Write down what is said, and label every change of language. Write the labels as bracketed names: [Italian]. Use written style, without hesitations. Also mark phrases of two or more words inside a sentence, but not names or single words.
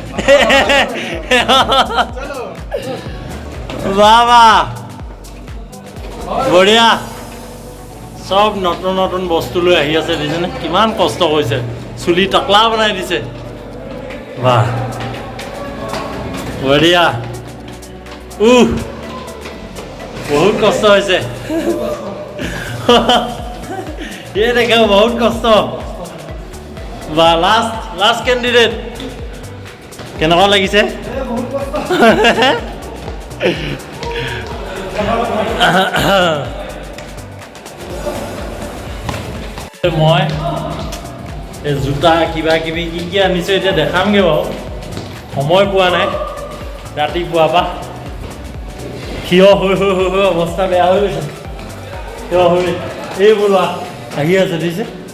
[Assamese] বাহ বাহ বঢ়িয়া চব নতুন নতুন বস্তু লৈ আহি আছে দেখিছেনে কিমান কষ্ট কৰিছে চুলি টাকলা বনাই দিছে বাহ বঢ়িয়া বহুত কষ্ট হৈছে [Hindi] ये देखो बहुत कष्ट वाह लास्ट कैंडिडेट [Assamese] কেনেকুৱা লাগিছে মই এই জোতা কিবা কিবি কি আনিছো এতিয়া দেখামগে বাৰু সময় পোৱা নাই ৰাতিপুৱা পৰা থিয় হৈ অৱস্থা বেয়া হৈ গৈছে থিয় হৈ এই বোলা আহি আছে দিছে